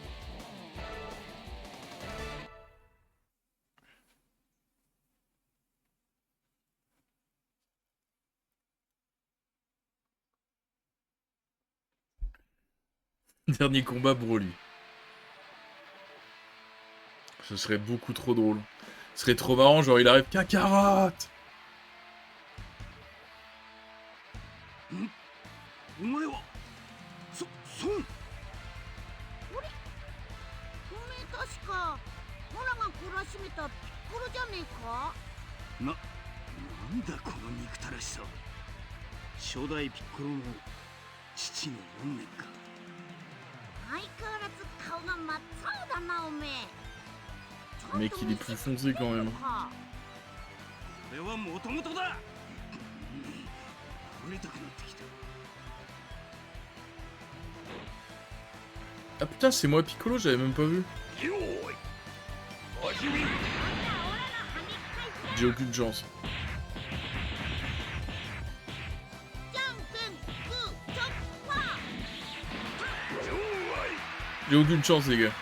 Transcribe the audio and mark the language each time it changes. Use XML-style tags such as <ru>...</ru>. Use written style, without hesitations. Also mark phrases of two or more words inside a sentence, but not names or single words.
<fr>Dernier combat pour lui. Ce serait beaucoup trop drôle. Ce serait trop marrant, genre il arrive Kakarot.</fr> <ja>お前は孫おめえ確かオラが懲らしめたピッコロじゃねえか？なんだこの憎たらしさは。初代ピッコロの父の怨念か。相変わらず顔が真っ青だなおめえ。</ja> <fr>Mec, il est plus foncé quand même.</fr> <ja>これはもともとだ。触れたくなってきた。</ja> <fr>Ah putain, c'est moi Piccolo, j'avais même pas vu. J'ai aucune chance. J'ai aucune chance les gars.</fr>